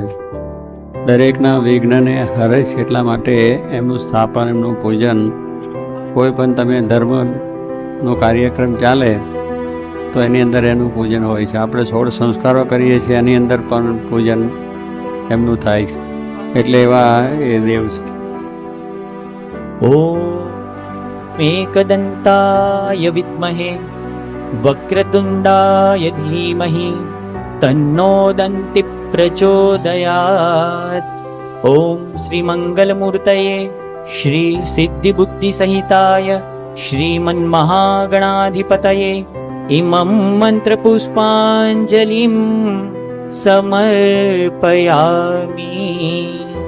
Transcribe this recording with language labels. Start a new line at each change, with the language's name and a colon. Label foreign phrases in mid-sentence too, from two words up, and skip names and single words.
Gujarati: દરેકના વિઘ્નને હરે છે, એટલા માટે એમનું સ્થાપન, એમનું પૂજન, કોઈ પણ તમે ધર્મનો કાર્યક્રમ ચાલે તો એની અંદર એનું પૂજન હોય છે. આપણે 16 સંસ્કારો કરીએ છીએ, એની અંદર પણ પૂજન એમનું થાય છે. એટલે એવા એ દેવ છે.
Sanskrit: ઓમ एकदन्ताय विद्महे वक्रतुण्डाय धीमहि तन्नो दन्ति प्रचोदयात्. ओम श्री मंगलमूर्तये श्री सिद्धिबुद्धिसहिताय श्रीमन्महागणाधिपतये इमं मंत्रपुष्पाञ्जलिं समर्पयामि.